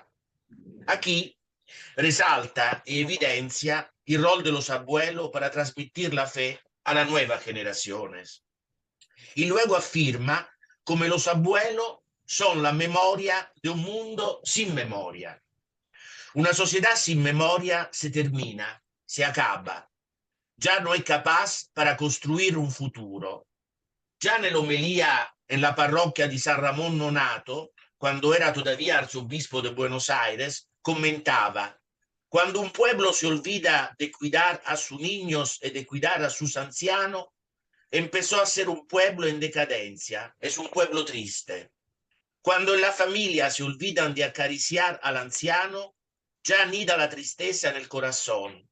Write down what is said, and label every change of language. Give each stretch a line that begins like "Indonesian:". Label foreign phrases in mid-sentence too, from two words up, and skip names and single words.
Spanish: Aquí resalta y evidencia el rol de los abuelos para transmitir la fe a las nuevas generaciones. Y luego afirma como los abuelos son la memoria de un mundo sin memoria. Una sociedad sin memoria se termina, se acaba. Ya no es capaz para construir un futuro.
Italian: Già nell'omelia nella parrocchia di
Spanish: San Ramón Nonato, quando era todavía arzobispo de Buenos Aires, comentaba: cuando un pueblo se olvida de cuidar a sus niños y de cuidar a sus ancianos, empezó a ser un pueblo en decadencia, es un pueblo triste. Cuando en la familia se olvidan de acariciar al anciano, ya anida la tristeza en el corazón.